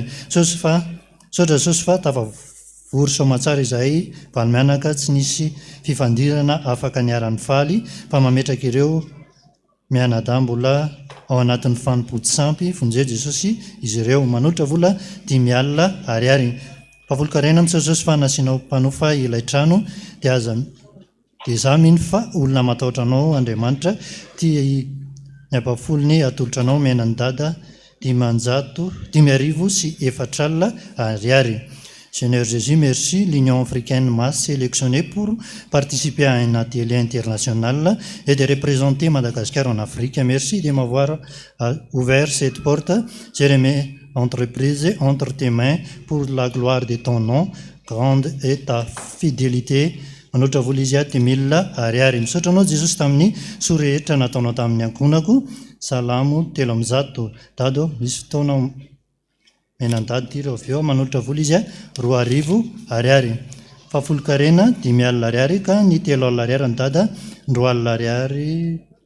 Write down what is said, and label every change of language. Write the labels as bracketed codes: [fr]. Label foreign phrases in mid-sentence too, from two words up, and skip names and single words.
[mg] Misaotra Jesosy fa tafavory soamatsara izahay valy-mianaka tsy nisy fifandirana afaka niara-ny faly fa mametraka ireo mianadambola ao anatin'ny fanompo-tsampy vonjeo Jesosy izy ireo manotra vola 10,000. Favolon-karena misaotra Jesosy fa nasianao mpanofa ilay trano dia izaho mino fa olona matahotra anao Andriamanitra tia ny ampafolony atolotra anao menany dada 10,400,000. [fr] Seigneur Jésus, merci. L'Union africaine m'a sélectionné pour participer à un atelier international et de représenter Madagascar en Afrique. Merci de m'avoir ouvert cette porte. Je remets entreprise entre tes mains pour la gloire de ton nom. Grande est ta fidélité. [mg] Manotra vola izy 10,000. Misaotra anao Jesosy tamin'ny sorehetra nataonao tamin'ny ankonako. Salamo 3 dado misy fotoana menandady ty ireo avy eo manotra vola izy 2,000. Fafolon-karena 10,000 ka ny 3,000 ny dada 2,000.